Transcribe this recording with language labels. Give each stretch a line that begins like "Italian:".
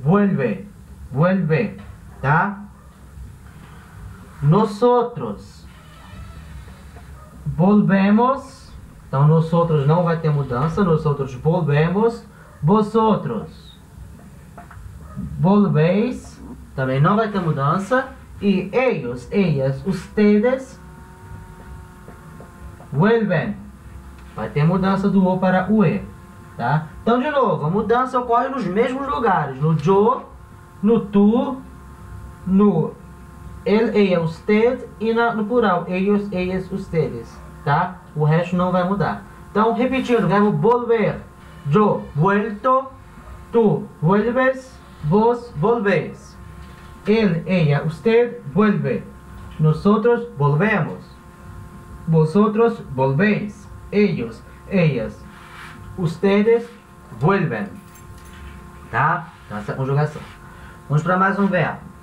Spanish: Vuelve, vuelve.
Portuguese: Tá?
Spanish: Nosotros volvemos.
Portuguese: Então, nosotros não vai ter mudança.
Spanish: Nosotros volvemos. Vosotros volvéis.
Portuguese: Também não vai ter mudança.
Spanish: E ellos, ellas, ustedes vuelven.
Portuguese: Vai ter mudança do O para o E. Tá? Então, de novo, a mudança ocorre nos mesmos lugares. No yo, no tu, no el, ella, usted e no plural.
Spanish: Ellos, ellas, ustedes.
Portuguese: Tá? O resto não vai mudar. Então, repetindo, verbo volver.
Spanish: Yo vuelto, tu vuelves, vos volvéis. Él, ella, usted vuelve. Nosotros volvemos. Vosotros volvéis. Ellos, ellas, ustedes vuelven.
Portuguese: Tá? Então essa é a conjugação. Vamos para mais um verbo.